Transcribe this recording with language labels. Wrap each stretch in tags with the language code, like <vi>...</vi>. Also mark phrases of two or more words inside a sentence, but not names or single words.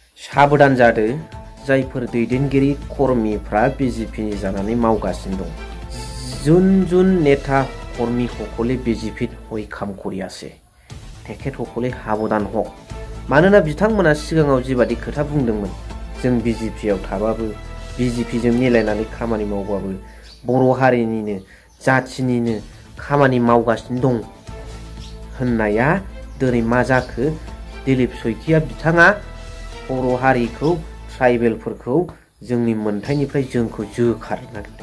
<brx>साबधान जादो जायफोर दैदेनगिरि कर्मीफ्रा बिजेपिनि जानानै मावगासिनो दं।</brx> <as>যোন যোন নেতা কর্মীসকলে বিজেপিত হৈ কাম কৰি আছে তেখেতসকলে সাৱধান হওক।</as> <brx>मानोना बिथांमोना सिगाङाव जिबादि खोथा बुंदोंमोन जों बिजेपियाव थाबाबो बिजेपिजों मिलायनानै खामानि मावबाबो बर' हारिनिनो जाथिनिनो खामानि मावगासिनो दं होननाया दिनै मा जाखो? दिलीप शइकिया बिथाङा बर' हारिखौ ट्राइबेलफोरखौ जोंनि मोनथायनिफ्राय जोंखौ जोखारनो नागिरदों।</brx>